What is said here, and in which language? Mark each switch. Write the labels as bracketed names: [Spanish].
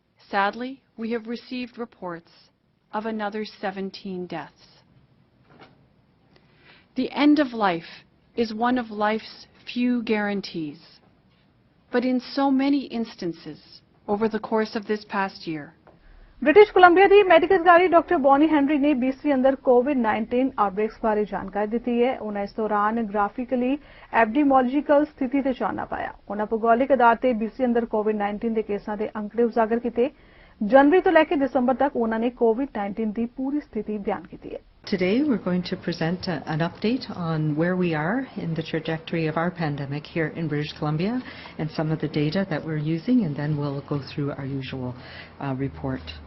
[English] Sadly, we have received reports of another 17 deaths. The end of life is one of life's few guarantees. But in so many instances over the course of this past year, [Punjabi] British Columbia ਦੀ medical ਅਧਿਕਾਰੀ doctor Bonnie Henry ਨੇ BC ਅੰਦਰ ਕੋਵਿਡ-19 ਆਊਟਬ੍ਰੇਕਸ ਬਾਰੇ ਜਾਣਕਾਰੀ ਦਿੱਤੀ ਹੈ। ਉਹਨਾਂ ਇਸ ਦੌਰਾਨ ਗ੍ਰਾਫਿਕਲੀ ਐਪੀਡੈਮੀਓਲੋਜੀਕਲ ਸਥਿਤੀ ਤੇ ਚਾਨਣਾ ਪਾਇਆ। ਉਹਨਾਂ ਭੂਗੋਲਿਕ ਆਧਾਰ ਤੇ BC ਅੰਦਰ ਕੋਵਿਡ-19 ਦੇ ਕੇਸਾਂ ਦੇ ਅੰਕੜੇ ਉਜਾਗਰ ਕੀਤੇ। ਜਨਵਰੀ ਤੋਂ ਲੈ ਕੇ ਦਸੰਬਰ ਤੱਕ ਉਹਨਾਂ ਨੇ ਕੋਵਿਡ-19 ਦੀ ਪੂਰੀ ਸਥਿਤੀ ਬਿਆਨ ਕੀਤੀ ਹੈ। [English] Today we're going to present an update on where we are in the trajectory of our pandemic here in British Columbia and some of the data that we're using, and then we'll go through our usual report.